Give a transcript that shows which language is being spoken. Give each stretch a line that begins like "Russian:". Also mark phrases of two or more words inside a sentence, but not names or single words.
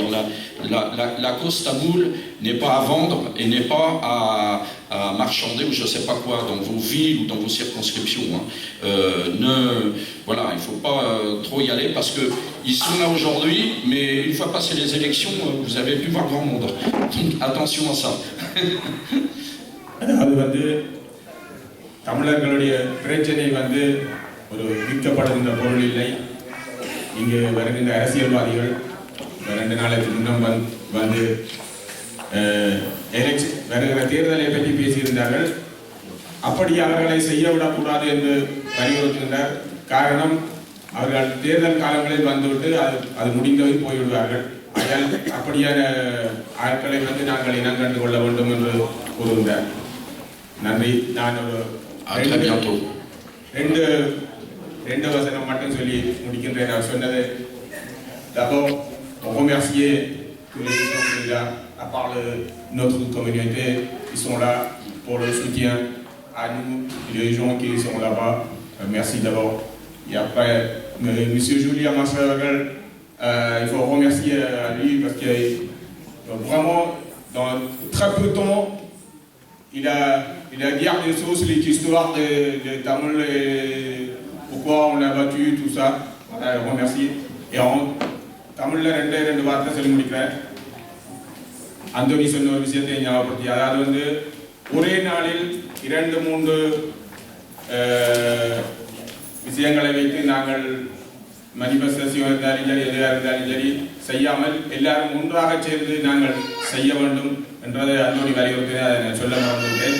French: La cause tamoule n'est pas à vendre et n'est pas à marchander ou je ne sais pas quoi dans vos villes ou dans vos circonscriptions. Voilà, il ne faut pas trop y aller parce qu'ils sont là aujourd'hui, mais une fois passées les élections, vous n'avez plus voir grand monde. Donc attention à ça.
Tamil: அதாவது வந்து தமிழர்களுடைய பிரச்சனை வந்து ஒரு விற்கப்படுகின்ற பொருள் இல்லை. இங்கு வருகின்ற அரசியல்வாதிகள் 2 நாளைக்கு முன்னம் வந்து வருகிற தேர்தலை பற்றி பேசியிருந்தார்கள். அப்படி அவர்களை செய்ய விடக்கூடாது என்று வலியுறுத்துகின்றார். காரணம், அவர்கள் தேர்தல் காலங்களில் வந்துவிட்டு அது முடிந்தவரை போய்விடுவார்கள். ஆகையால் அப்படியான ஆட்களை வந்து நாங்கள் இனங்கண்டு கொள்ள வேண்டும் என்று கூறுகின்றார். நன்றி. நான் ஒரு 2 வசனம் மட்டும் சொல்லி முடிக்கின்றேன். நான் சொன்னது
French: d'abord pour remercier tous les gens qui sont là, à part notre communauté qui sont là pour le soutien à nous, les gens qui sont là-bas. Merci d'abord. Et après, Monsieur Julien Massavel, il faut remercier à lui parce que vraiment, dans très peu de temps, il a dit des choses, l'histoire de Tamil et pourquoi on l'a battu, tout ça. Voilà, je remercie. Et en Tamil, 2
Tamil: வார்த்தை சொல்லி முடிக்கிறேன். அந்தோனி சொன்ன ஒரு விஷயத்தை ஞாபகப்படுத்தி, அதாவது வந்து ஒரே நாளில் 2-3 விஷயங்களை வைத்து நாங்கள் மனிஃபெஸ்டேஷன் இருந்தாலும் சரி, எதுவாக இருந்தாலும் சரி செய்யாமல் எல்லாரும் ஒன்றாக சேர்ந்து நாங்கள் செய்ய வேண்டும் என்றதை அந்தோனி வலியுறுத்தி அதை நான் சொல்ல மறந்துவிட்டேன்.